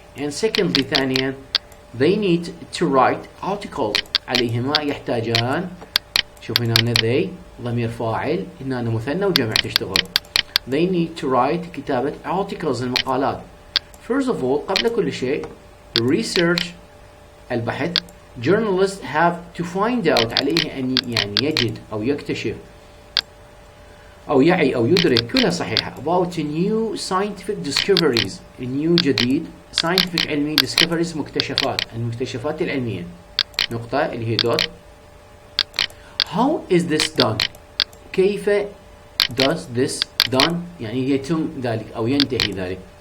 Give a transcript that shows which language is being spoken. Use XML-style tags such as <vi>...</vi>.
<en>and secondly،</en> <ar>ثانيا</ar> <en>they need to write articles،</en> <ar>عليهما يحتاجان، شوف هنا they ضمير فاعل، هنا مثنى وجمع تشتغل.</ar> <en>they need to write، كتابة articles، المقالات. first of all،</en> <ar>قبل كل شيء</ar> <en>research، البحث. journalists have to find out،</en> <ar>عليه أن يعني يجد أو يكتشف أو يعي أو يدرك، كلها صحيحة.</ar> <en>about new scientific discoveries، new جديد scientific علمي، discoveries مكتشفات،</en> <ar>المكتشفات العلمية. نقطة اللي هي دوت.</ar> <en>how is this done، كيف does this done،</en> <ar>يعني يتم ذلك أو ينتهي ذلك.</ar>